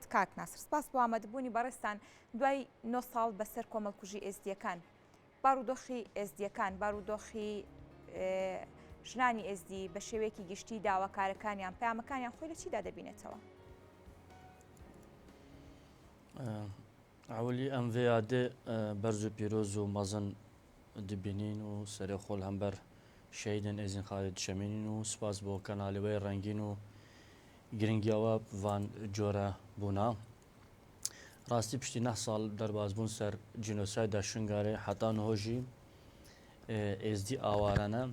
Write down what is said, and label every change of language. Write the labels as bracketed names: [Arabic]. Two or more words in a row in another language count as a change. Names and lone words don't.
[Central Kurdish] کاک ناسر، سپاس بۆ ئامادەبوونی بەڕێستان دوای 9 ساڵ بەسەر کۆمەڵکوژی ئێزدیەکان. بارودۆخی ئێزدیەکان، بارودۆخی ژنانی ئێزدی بە شێوەیەکی گشتی داواکارەکانیان پەیامەکانیان خۆی لە چیدا دەبینێتەوە؟ [Kurdish] ئەولی ئەم vêyadê berz û pîroz û mezin dibînîn û serê xwe li hember şehîdên Êzîn Xalid dişemînîn û spas bo kanalê wê rengîn û giringiya we vancore bûna. Rastî piştî 9 sal derbasbûn ser cînosayda Şingarê heta niho jî êzdî aware ne.